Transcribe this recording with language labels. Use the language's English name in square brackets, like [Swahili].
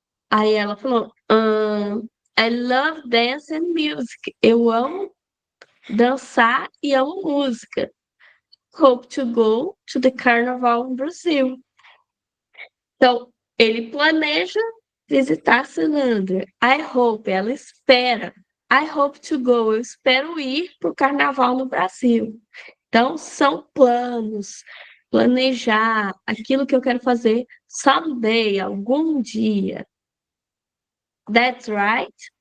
[Portuguese] Aí ela falou, [English] I love dance and music. [Portuguese] Eu amo dançar e amo música. [English] Hope to go to the carnival in Brazil. [Portuguese] Então, ele planeja visitar San Andreas. [English] I hope, [Portuguese] ela espera. [English] I hope to go, [Portuguese] eu espero ir para o carnaval no Brasil. Então, são planos, planejar aquilo que eu quero fazer someday, algum dia. [English] That's right.